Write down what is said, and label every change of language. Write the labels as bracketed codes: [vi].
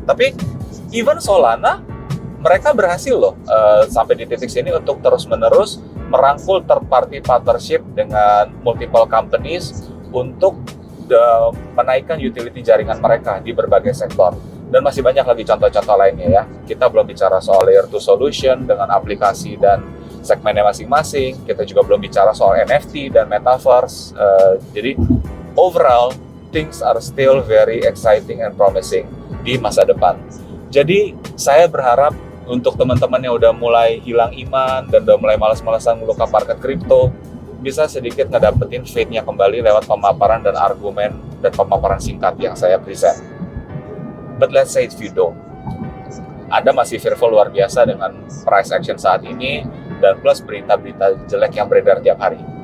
[id] Tapi even Solana, mereka berhasil loh sampai di titik sini untuk terus-menerus merangkul third-party partnership dengan multiple companies untuk menaikkan utility jaringan mereka di berbagai sektor. Dan masih banyak lagi contoh-contoh lainnya ya. Kita belum bicara soal layer 2 solution dengan aplikasi dan segmennya masing-masing. Kita juga belum bicara soal NFT dan metaverse. [en] Jadi overall, things are still very exciting and promising [id] di masa depan. Jadi saya berharap untuk teman-teman yang udah mulai hilang iman dan udah mulai malas-malasan ngeluka market kripto, bisa sedikit ngedapetin faith-nya kembali lewat pemaparan dan argumen dan pemaparan singkat yang saya present. [en] But let's say if you don't, [id] Anda masih fearful luar biasa dengan price action saat ini, dan plus berita-berita jelek yang beredar tiap hari.